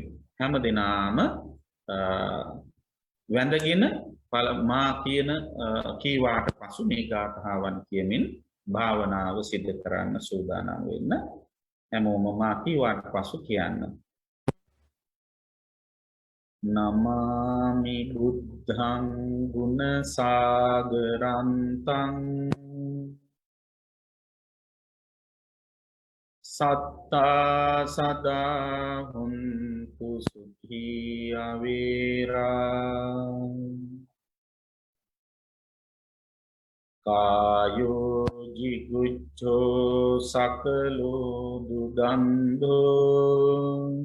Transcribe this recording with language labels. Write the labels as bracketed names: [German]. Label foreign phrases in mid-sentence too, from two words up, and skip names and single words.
[Sinhala] හැම දිනාම වැඳගෙන මා කියන කීවාට පසු මේ ගාථාවන් කියමින් භාවනාව සිදු කරන්න සූදානම් වෙන්න. හැමෝම මා කීවාට පසු කියන්න. [Pali] නමාමි බුද්ධං ගුණ සාගරන්තං සත්තා සදා හුන්තු සුඛී අවේරා කායෝ ජිගුච්ඡෝ සකලෝ දුගන්ධෝ